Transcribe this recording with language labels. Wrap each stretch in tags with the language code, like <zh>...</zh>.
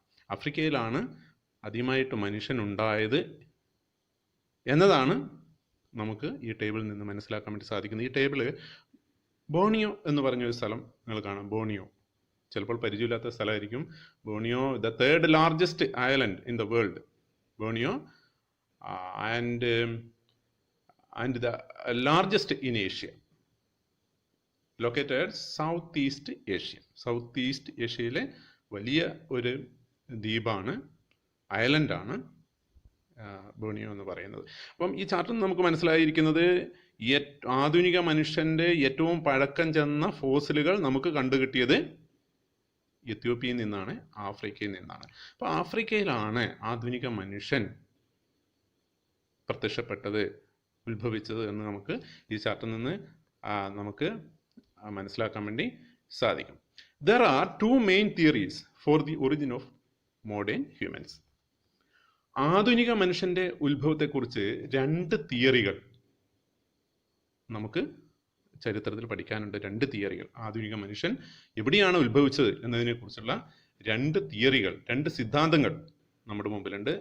<ml>ആഫ്രിക്കയിലാണ് ആദ്യമായിട്ട് മനുഷ്യൻ ഉണ്ടായത് എന്നതാണ് നമുക്ക് ഈ ടേബിളിൽ നിന്ന് മനസ്സിലാക്കാൻ വേണ്ടി സാധിക്കുന്നത്. ഈ ടേബിള് ബോണിയോ എന്ന് പറഞ്ഞൊരു സ്ഥലം നിങ്ങൾ കാണാം. ബോണിയോ ചിലപ്പോൾ പരിചയമില്ലാത്ത സ്ഥലമായിരിക്കും.</ml> <en>ബോണിയോ the third largest island in the world. ബോണിയോ and the largest in Asia, located Southeast Asia.</en> <ml>Southeast ഏഷ്യയിലെ വലിയ ഒരു ദ്വീപാണ്, ഐലൻഡാണ് ബോണിയോ എന്ന് പറയുന്നത്. അപ്പം ഈ ചാർട്ടിൽ നമുക്ക് മനസ്സിലായിരിക്കുന്നത് ആധുനിക മനുഷ്യന്റെ ഏറ്റവും പഴക്കം ചെന്ന ഫോസിലുകൾ നമുക്ക് കണ്ടുകിട്ടിയത് എത്യോപ്യയിൽ നിന്നാണ്, ആഫ്രിക്കയിൽ നിന്നാണ്. അപ്പോൾ ആഫ്രിക്കയിലാണ് ആധുനിക മനുഷ്യൻ പ്രത്യക്ഷപ്പെട്ടത്, ഉത്ഭവിച്ചത് എന്ന് നമുക്ക് ഈ ചാർട്ടിൽ നിന്ന് നമുക്ക് മനസ്സിലാക്കാൻ വേണ്ടി സാധിക്കും.</ml> <en>There are two main theories for the origin of modern humans.</en> <ml>ആധുനിക മനുഷ്യന്റെ ഉത്ഭവത്തെക്കുറിച്ച് 2 തിയറികൾ നമുക്ക് ചരിത്രത്തിൽ പഠിക്കാനുണ്ട്. 2 തിയറികൾ. ആധുനിക മനുഷ്യൻ എവിടെയാണ് ഉത്ഭവിച്ചത് എന്നതിനെക്കുറിച്ചുള്ള 2 തിയറികൾ, 2 സിദ്ധാന്തങ്ങൾ നമ്മുടെ മുമ്പിലുണ്ട്.</ml>